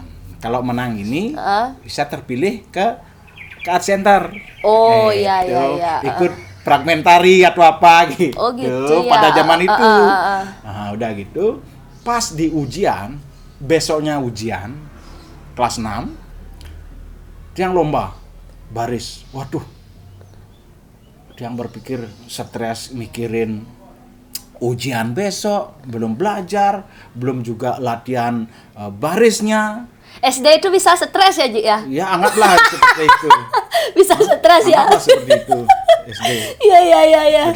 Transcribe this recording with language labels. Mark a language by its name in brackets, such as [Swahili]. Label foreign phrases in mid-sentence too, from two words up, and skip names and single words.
[Indonesian] Kalau menang ini bisa terpilih ke [English] art center. [Indonesian] Oh iya. Ikut fragmentari atau apa gitu. Oh gitu ya. Pada zaman itu. Nah, udah gitu. Pas di ujian, besoknya ujian kelas 6. Tiang lomba baris. Waduh. Tiang berpikir stres mikirin ujian besok, belum belajar, belum juga latihan barisnya. SD itu bisa stres ya, Ji ya? Ya, anggaplah seperti itu. Bisa stres ya? Anggaplah seperti itu, SD. Iya.